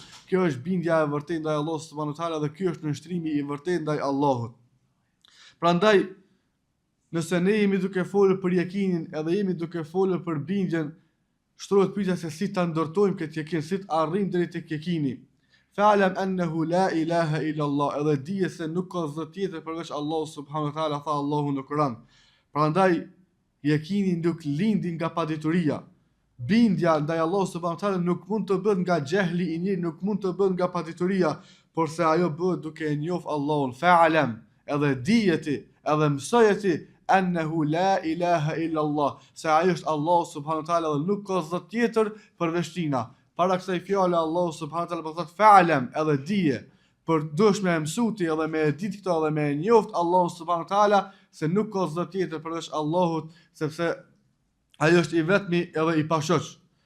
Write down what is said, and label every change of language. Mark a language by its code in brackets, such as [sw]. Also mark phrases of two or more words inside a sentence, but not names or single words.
[sq] Kjo është bindja e vërtetë ndaj Allahut [ar] سبحانه وتعالى [sq] dhe ky është nënshtrimi i vërtetë ndaj Allahut. Prandaj, nëse ne jemi duke folur për yekinin, edhe jemi duke folur për bindjen, shtrohet pyetja se si ta ndërtojmë këtë yekin, si të arrijmë deri tek yekini. [ar] فاعلم أنه لا إله إلا الله, [sq] edhe dije se nuk ka zot tjetër përveç Allahut [ar] سبحانه وتعالى, [sq] tha Allahu në Kur'an. Prandaj yekini nuk lindi nga padituria. Bindja ndaj Allahut [ar] سبحانه وتعالى [sq] nuk mund të bëhet nga xehli i njëri, nuk mund të bëhet nga padituria, por se ajo bëhet duke e njohur Allahun. Fa'lam, edhe dijeti, edhe mësojeti [ar] أنه لا إله إلا الله, [sq] se ai është Allahu [ar] سبحانه وتعالى [sq] dhe nuk ka zot tjetër përveç tina. Para kësaj fjale Allahu [ar] سبحانه وتعالى [sq] po thot fa'lam, edhe dije, për dush me mësuti edhe me ditë këto edhe me njoft Allahu [ar] سبحانه وتعالى [sq] se nuk ka zot tjetër përveç Allahut, sepse ai është i vetmi edhe i pashoq.